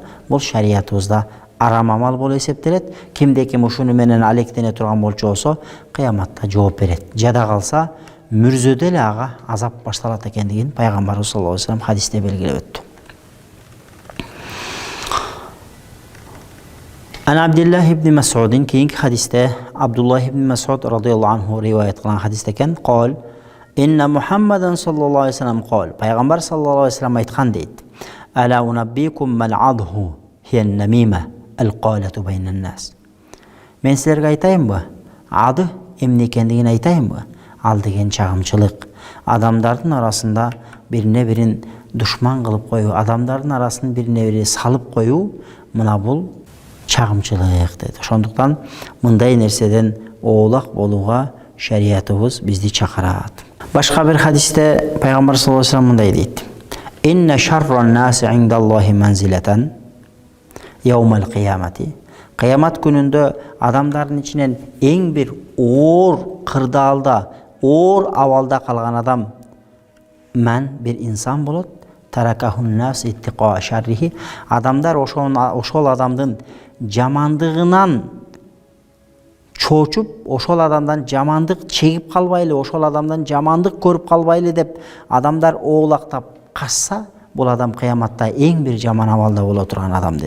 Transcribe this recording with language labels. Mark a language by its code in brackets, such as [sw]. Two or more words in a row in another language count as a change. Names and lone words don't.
[ky] Бул шариатыбызда арам амал болуп эсептелет. Кимде ким ушуну менен алектене турган болчу болсо, кыяматта жооп берет. Жада калса, мүрзөдө эле ага азап башталат экендигин Пайгамбарыбыз [ar] صلى الله عليه وسلم [ky] хадисте белгилеп өттү. Ана Абдуллах ибн Мас'удин кейинки хадисте Абдуллах ибн Мас'уд [ar] رضي الله عنه [ky] риваят кылган хадисте экен. [ar] "قال إن محمدا صلى الله عليه وسلم قال." [ky] Пайгамбар [ar] صلى الله عليه وسلم [ky] айткан дейт. [ar] "ألا أنبئكم ما العضه هي النميمة القالة بين الناس." [ky] Мен силерге айтайынбы? Ады эмне экендигин айтайынбы? Ал деген чагымчылык. Адамдардын арасында бирине бирин душман кылып коюу, адамдардын арасын бирине бири салып коюу, мына бул чагымчылык деди. Ошондуктан мындай нерседен оолак болууга шариатыбыз бизди чакырат. Башка бир хадисте Пайгамбар [ar] صلى الله عليه وسلم [ky] мындай дейт. [ar] "إن شر الناس عند الله منزلة يوم القيامة." [ky] Кыямат күнүндө адамдардын ичинен эң бир оор кырдаалда, оор абалда калган адам бир инсан болот. [ar] تركه الناس اتقاء شره. [ky] Адамдар ошол адамдын жамандыгынан чоочуп, ошол адамдан жамандык чегип калбайлы, ошол адамдан жамандык көрүп калбайлы деп адамдар оолактап качса, бул адам кыяматта эң бир жаман абалда боло турган адам деди.